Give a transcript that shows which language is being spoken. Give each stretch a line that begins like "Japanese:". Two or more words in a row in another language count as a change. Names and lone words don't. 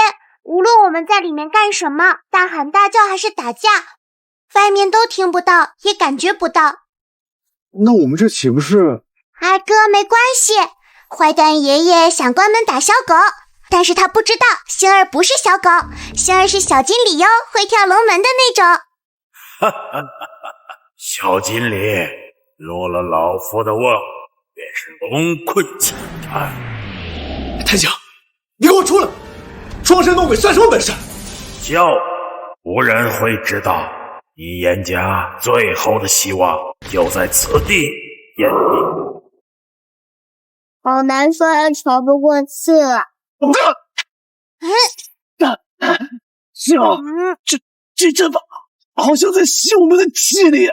Chinese: 無論我們在裡面幹什麼，大喊大叫還是打架，外面都聽不到，也感覺不到。那我們這豈不是…… 二哥，沒關係。壞蛋爺爺想關門打小狗，但是他不知道星兒不是小狗，星兒是小精靈喲，會跳龍門的那種。哈哈哈哈！小精靈，落了老夫的瓮，便是龙困淺灘。太清，你给我出來！裝神弄鬼算什麼本事？叫，無人會知道，你顏家最後的希望就在此地湮滅。好難受，喘不過氣了。星兒，這陣法好像在吸我們的氣力。